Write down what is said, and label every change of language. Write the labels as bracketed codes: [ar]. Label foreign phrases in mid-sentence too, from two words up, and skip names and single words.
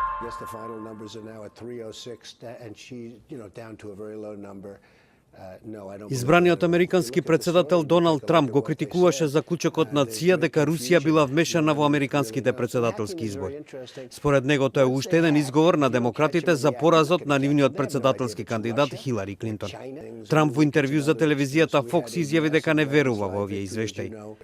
[en] guess the final numbers are now at 306 and she, down to a very low number. [mk] Избраниот американски председател Доналд Трамп го критикуваше заклучокот на ЦИА дека Русија била вмешана во американските председателски избори. Според него тоа е уште еден изговор на демократите за поразот на нивниот председателски кандидат Хилари Клинтон. Трамп во интервју за телевизијата Fox изјави дека не верува во овие извештаи.